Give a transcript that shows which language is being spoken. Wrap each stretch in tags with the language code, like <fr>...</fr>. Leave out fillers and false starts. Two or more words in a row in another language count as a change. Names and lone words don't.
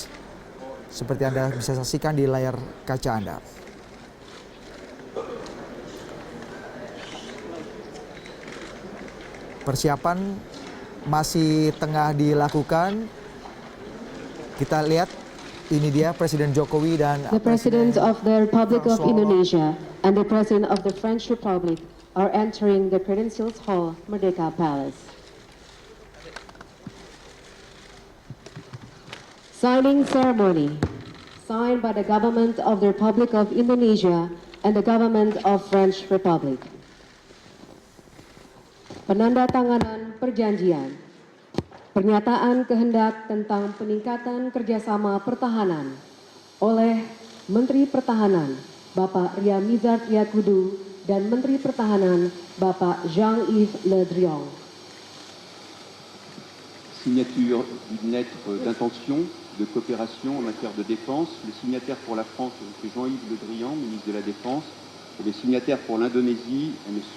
<id>Seperti Anda bisa saksikan di layar kaca Anda. Persiapan masih tengah dilakukan. Kita lihat ini dia Presiden Jokowi dan</id> <en>The President of the Republic of Indonesia and the President of the French Republic are entering the Presidential Hall, Merdeka Palace. Signing ceremony, signed by the government of the Republic of Indonesia and the government of French Republic.</en> <id>Penandatanganan perjanjian, pernyataan kehendak tentang peningkatan kerjasama pertahanan oleh Menteri Pertahanan Bapak Ria-Mizard Triakudu dan Menteri Pertahanan Bapak Jean-Yves Le Drian.</id> <fr>Signature d'une lettre d'intention de coopération en matière de défense. Le signataire pour la France est M. Jean-Yves Le Drian, ministre de la Défense, et le signataire pour l'Indonésie est M.</fr>